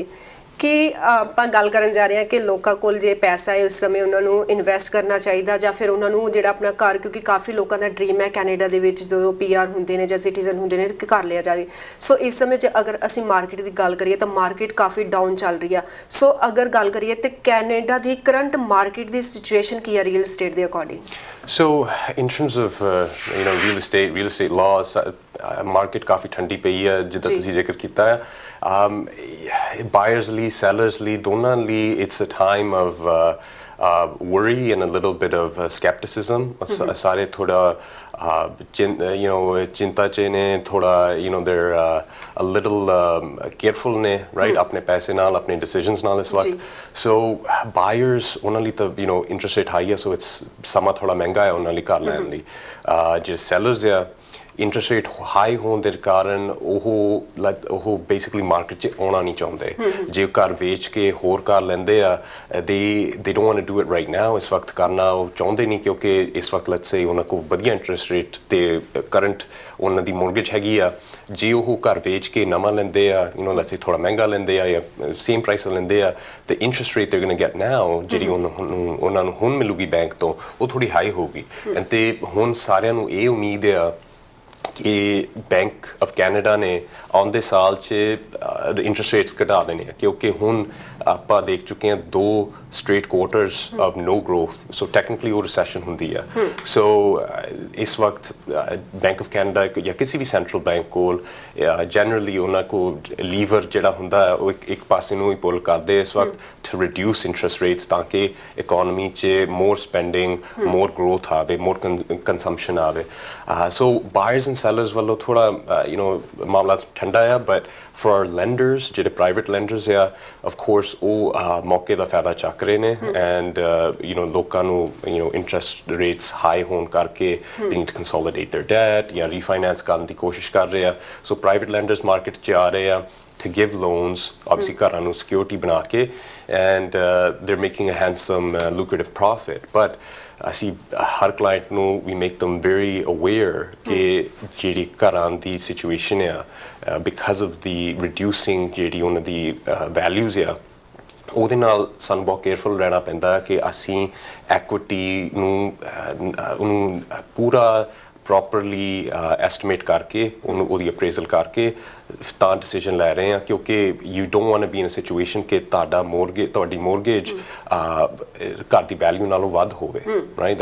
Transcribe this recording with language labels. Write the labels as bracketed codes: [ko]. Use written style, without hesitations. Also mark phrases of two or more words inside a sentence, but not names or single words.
[pa] ਕਿ ਆਪਾਂ ਗੱਲ ਕਰਨ ਜਾ ਰਹੇ ਹਾਂ ਕਿ ਲੋਕਾਂ ਕੋਲ ਜੇ ਪੈਸਾ ਹੈ ਉਸ ਸਮੇਂ ਉਹਨਾਂ ਨੂੰ ਇਨਵੈਸਟ ਕਰਨਾ ਚਾਹੀਦਾ ਜਾਂ ਫਿਰ ਉਹਨਾਂ ਨੂੰ ਜਿਹੜਾ ਆਪਣਾ ਘਰ, ਕਿਉਂਕਿ ਕਾਫੀ ਲੋਕਾਂ ਦਾ ਡ੍ਰੀਮ ਹੈ ਕੈਨੇਡਾ ਦੇ ਵਿੱਚ ਜਦੋਂ PR ਹੁੰਦੇ ਨੇ ਜਾਂ ਸਿਟੀਜ਼ਨ ਹੁੰਦੇ ਨੇ ਕਿ ਘਰ ਲਿਆ ਜਾਵੇ। ਸੋ ਇਸ ਸਮੇਂ 'ਚ ਅਗਰ ਅਸੀਂ ਮਾਰਕੀਟ ਦੀ ਗੱਲ ਕਰੀਏ ਤਾਂ ਮਾਰਕੀਟ ਕਾਫੀ ਡਾਊਨ ਚੱਲ ਰਹੀ ਆ। ਸੋ ਅਗਰ ਗੱਲ ਕਰੀਏ ਤਾਂ ਕੈਨੇਡਾ ਦੀ [en] current market [pa] ਦੀ ਸਿਚੁਏਸ਼ਨ ਕੀ ਹੈ [en] real estate [pa] ਦੇ ਅਕੋਰਡਿੰਗ? [en] So in terms of real estate laws, market [pa] ਕਾਫੀ ਠੰਡੀ ਪਈ ਹੈ ਜਿੱਦਾਂ ਤੁਸੀਂ ਜ਼ਿਕਰ ਕੀਤਾ ਹੈ। [en] Buyers ਲਈ, sellers ਲਈ, [pa] ਦੋਨਾਂ ਲਈ [en] it's a time of worry and a little bit of skepticism. [pa] ਸਾਰੇ ਥੋੜਾ ਚਿੰਤਾ 'ਚ ਨੇ, ਥੋੜਾ [en] they're a little careful [pa] ਨੇ, right, ਆਪਣੇ ਪੈਸੇ ਨਾਲ, ਆਪਣੇ decisions ਨਾਲ ਇਸ ਵਕਤ। So buyers, ਉਹਨਾਂ ਲਈ ਤਾਂ [en] interest rate high [pa] ਹੈ, [en] so it's [pa] ਸਮਾਂ ਥੋੜਾ ਮਹਿੰਗਾ ਹੈ ਉਹਨਾਂ ਲਈ ਘਰ ਲੈਣ ਲਈ। ਜਿਹੜੇ sellers ਆ, [en] interest rate high [pa] ਹੋਣ ਦੇ ਕਾਰਨ ਉਹ ਬੇਸਿਕਲੀ ਮਾਰਕੀਟ 'ਚ ਆਉਣਾ ਨਹੀਂ ਚਾਹੁੰਦੇ। ਜੇ ਉਹ ਘਰ ਵੇਚ ਕੇ ਹੋਰ ਘਰ ਲੈਂਦੇ ਆ, [en] they don't want to do it right now, [pa] ਇਸ ਵਕਤ ਕਰਨਾ ਉਹ ਚਾਹੁੰਦੇ ਨਹੀਂ, ਕਿਉਂਕਿ ਇਸ ਵਕਤ [en] let's say [pa] ਉਹਨਾਂ ਕੋਲ ਵਧੀਆ [en] interest rate [pa] ਤੇ ਕਰੰਟ ਉਹਨਾਂ ਦੀ ਮੋਰਗੇਜ ਹੈਗੀ ਆ। ਜੇ ਉਹ ਘਰ ਵੇਚ ਕੇ ਨਵਾਂ ਲੈਂਦੇ ਆ, [en] let's say [pa] ਥੋੜਾ ਮਹਿੰਗਾ ਲੈਂਦੇ ਆ ਜਾਂ [en] same price [pa] ਲੈਂਦੇ ਆ, ਤੇ [en] interest rate they're going to get now [pa] ਜਿਹੜੀ ਉਹਨਾਂ ਨੂੰ ਹੁਣ ਮਿਲੂਗੀ ਬੈਂਕ ਤੋਂ, ਉਹ ਥੋੜੀ ਹਾਈ ਹੋਊਗੀ। ਤੇ ਹੁਣ ਸਾਰਿਆਂ ਨੂੰ ਇਹ ਉਮੀਦ ਆ ਕਿ ਬੈਂਕ ਆਫ ਕੈਨੇਡਾ ਨੇ ਆਉਂਦੇ ਸਾਲ 'ਚ [en] interest rates [pa] ਘਟਾ ਦੇਣੇ ਆ, ਕਿਉਂਕਿ ਹੁਣ ਆਪਾਂ ਦੇਖ ਚੁੱਕੇ ਹਾਂ [en] 2 straight quarters of no growth, so technically [pa] ਉਹ recession ਹੁੰਦੀ ਆ। so ਇਸ ਵਕਤ ਬੈਂਕ ਆਫ ਕੈਨੇਡਾ ਜਾਂ ਕਿਸੇ ਵੀ [en] central bank [pa] ਕੋਲ ਜਨਰਲੀ ਉਹਨਾਂ ਕੋਲ ਲੀਵਰ ਜਿਹੜਾ ਹੁੰਦਾ ਉਹ ਇੱਕ ਪਾਸੇ ਨੂੰ ਹੀ ਪੁੱਲ ਕਰਦੇ ਇਸ ਵਕਤ [en] to reduce interest rates, [pa] ਤਾਂ ਕਿ ਇਕੋਨਮੀ 'ਚ [en] more spending, more growth [pa] ਆਵੇ, [en] more consumption [pa] ਆਵੇ। [en] so buyers and sellers [pa] ਵੱਲੋਂ ਥੋੜਾ ਮਾਮਲਾ ਠੰਡਾ ਆ, [en] but for our lenders, [pa] ਜਿਹੜੇ [en] private lenders [pa] ਆ, [en] of course [pa] ਉਹ ਮੌਕੇ ਦਾ ਫਾਇਦਾ ਚੱਕ ਰਹੇ ਨੇ। and ਲੋਕਾਂ ਨੂੰ [en] interest rates high [pa] ਹੋਣ ਕਰਕੇ [en] they need to consolidate their debt [pa] ਜਾਂ refinance ਕਰਨ ਦੀ ਕੋਸ਼ਿਸ਼ ਕਰ ਰਹੇ ਆ। [en] so private lenders market [pa] 'ਚ ਆ ਰਹੇ ਆ [en] to give loans, obviously [pa] ਘਰਾਂ ਨੂੰ security ਬਣਾ ਕੇ, [en] and they're making a handsome lucrative profit, but [pa] ਅਸੀਂ ਹਰ ਕਲਾਇੰਟ ਨੂੰ [en] we make them very aware [pa] ਕਿ ਜਿਹੜੀ ਘਰਾਂ ਦੀ situation ਆ [en] because of the reducing [pa] ਜਿਹੜੀ ਉਹਨਾਂ ਦੀ values ਆ, ਉਹਦੇ ਨਾਲ ਸਾਨੂੰ ਬਹੁਤ ਕੇਅਰਫੁਲ ਰਹਿਣਾ ਪੈਂਦਾ ਕਿ ਅਸੀਂ ਐਕੁਇਟੀ ਨੂੰ ਉਹਨੂੰ ਪੂਰਾ [en] properly estimate [pa] ਕਰਕੇ ਉਹਦੀ ਅਪਰੇਜ਼ਲ ਕਰਕੇ ਤਾਂ ਡਿਸੀਜਨ ਲੈ ਰਹੇ ਹਾਂ, ਕਿਉਂਕਿ [en] you don't want to be in a situation [pa] ਕਿ ਤੁਹਾਡੀ ਮੋਰਗੇਜ ਘਰ ਦੀ ਵੈਲਿਊ ਨਾਲੋਂ ਵੱਧ ਹੋਵੇ, ਰਾਈਟ।